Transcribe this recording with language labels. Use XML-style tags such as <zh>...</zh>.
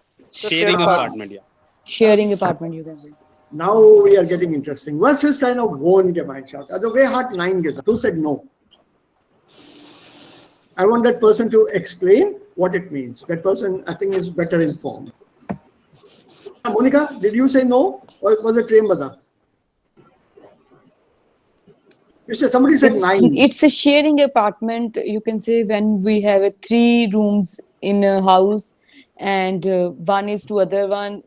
<en>Sharing apartment, yeah. sharing apartment. You can say. Now we are getting interesting.</en> <de>Was ist eine Wohngemeinschaft? Also wer hat Nein gesagt?</de> <en>Who said no? I want that person to explain what it means. That person, I think, is better informed. Monica, did you say no? Or was it Trembada? You said somebody said nine. It's a sharing apartment. You can say when we have 3 rooms in a house, and one is to other one.</en>